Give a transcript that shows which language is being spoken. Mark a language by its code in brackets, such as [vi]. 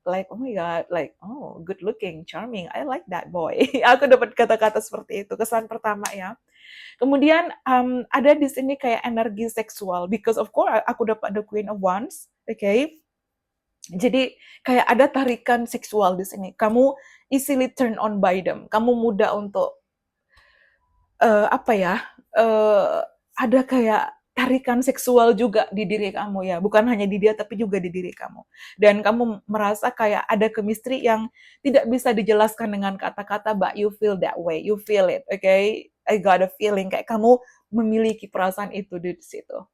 [en] like, oh my god, like, oh, good looking, charming, I like that boy. [id] Aku dapat kata-kata seperti itu, kesan pertama ya. Kemudian ada di sini kayak energi seksual, [en] because of course [id] aku dapat the Queen of Wands, okay? Jadi kayak ada tarikan seksual di sini. Kamu [en] easily turn on by them. [id] Kamu mudah untuk apa ya? eh, ada kayak tarikan seksual juga di diri kamu ya. Bukan hanya di dia tapi juga di diri kamu. Dan kamu merasa kayak ada chemistry yang tidak bisa dijelaskan dengan kata-kata, [en] but you feel that way. You feel it, okay? I got a feeling [id] kayak kamu memiliki perasaan itu di situ.